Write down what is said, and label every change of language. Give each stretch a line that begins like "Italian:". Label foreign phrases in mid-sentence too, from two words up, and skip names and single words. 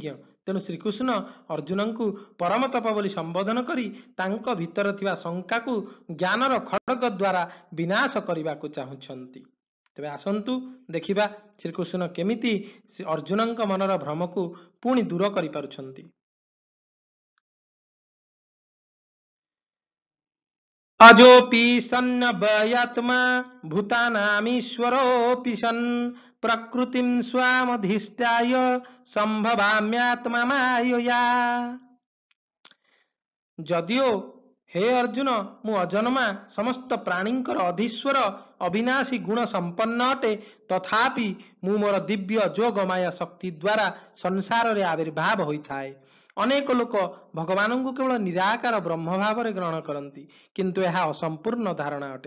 Odia: ତେଣୁ ଶ୍ରୀକୃଷ୍ଣ ଅର୍ଜୁନଙ୍କୁ ପରମ ତପ ବୋଲି ସମ୍ବୋଧନ କରି ତାଙ୍କ ଭିତରେ ଥିବା ଶଙ୍କାକୁ ଜ୍ଞାନର ଖଡ଼ଗ ଦ୍ୱାରା ବିନାଶ କରିବାକୁ ଚାହୁଁଛନ୍ତି। ତେବେ ଆସନ୍ତୁ ଦେଖିବା ଶ୍ରୀକୃଷ୍ଣ କେମିତି ଅର୍ଜୁନଙ୍କ ମନର ଭ୍ରମକୁ ପୁଣି ଦୂର କରିପାରୁଛନ୍ତି।
Sanskrit: अजोपि सन्नभयात्मा भूतानामीश्वरोऽपि सन् प्रकृतिं स्वामधिष्ठाय संभवाम्यात्मा मायया।
Odia: ଯଦିଓ ହେ ଅର୍ଜୁନ, ମୁଁ ଅଜନ୍ମା, ସମସ୍ତ ପ୍ରାଣୀଙ୍କର ଅଧୀଶ୍ୱର, ଅବିନାଶୀ ଗୁଣ ସମ୍ପନ୍ନ ଅଟେ, ତଥାପି ମୁଁ ମୋର ଦିବ୍ୟ ଯୋଗ ମାୟା ଶକ୍ତି ଦ୍ୱାରା ସଂସାରରେ ଆବିର୍ଭାବ ହୋଇଥାଏ। ଅନେକ ଲୋକ ଭଗବାନଙ୍କୁ କେବଳ ନିରାକାର ବ୍ରହ୍ମ ଭାବରେ ଗ୍ରହଣ କରନ୍ତି, କିନ୍ତୁ ଏହା ଅସମ୍ପୂର୍ଣ୍ଣ ଧାରଣା ଅଟେ।